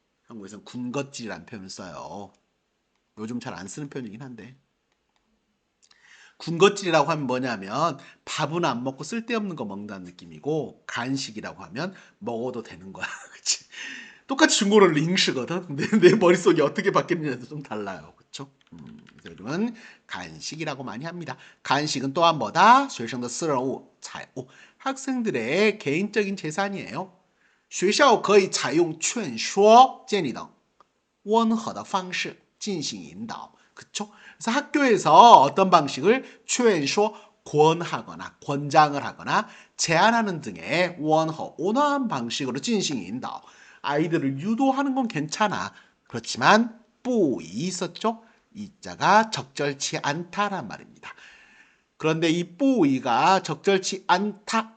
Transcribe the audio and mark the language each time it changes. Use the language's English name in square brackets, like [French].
[Korean] 한국에서는 군것질이라는 표현을 써요. 요즘 잘 안 쓰는 표현이긴 한데 군것질이라고 하면 뭐냐면 밥은 안 먹고 쓸데없는 거 먹는다는 느낌이고 간식이라고 하면 먹어도 되는 거야. 그치? 똑같이 중국어는 링시거든. 근데 내 머릿속이 어떻게 바뀌느냐도 좀 달라요. 그렇죠? 요즘은 간식이라고 많이 합니다. 간식은 또한 뭐다? [Chinese] 学生的私人物, [Korean] 학생들의 개인적인 재산이에요. [Chinese] 学校可以采用劝说建立等温和的方式进行引导. [Korean] 그쵸? 그래서 학교에서 어떤 방식을 劝说 권하거나 권장을 하거나 제안하는 등의 온화한 방식으로 [Chinese] 进行引导. [Korean] 아이들을 유도하는 건 괜찮아. 그렇지만 不宜 있었죠? 이자가 적절치 않다란 말입니다. 그런데 이 不宜가 적절치 않다.